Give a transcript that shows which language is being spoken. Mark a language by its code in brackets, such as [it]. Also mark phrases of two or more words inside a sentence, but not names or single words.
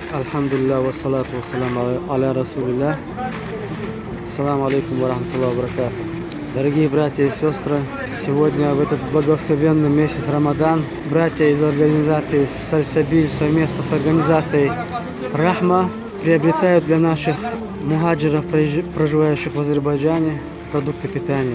[ar] الحمد لله، والصلاة والسلام على رسول الله. السلام عليكم ورحمة الله وبركاته. [ru] Дорогие братья и сестры, сегодня в этот благословенный месяц Рамадан братья из организации Сальсабиль совместно с организацией Рахма приобретают для наших мухаджиров, проживающих в Азербайджане, продукты питания.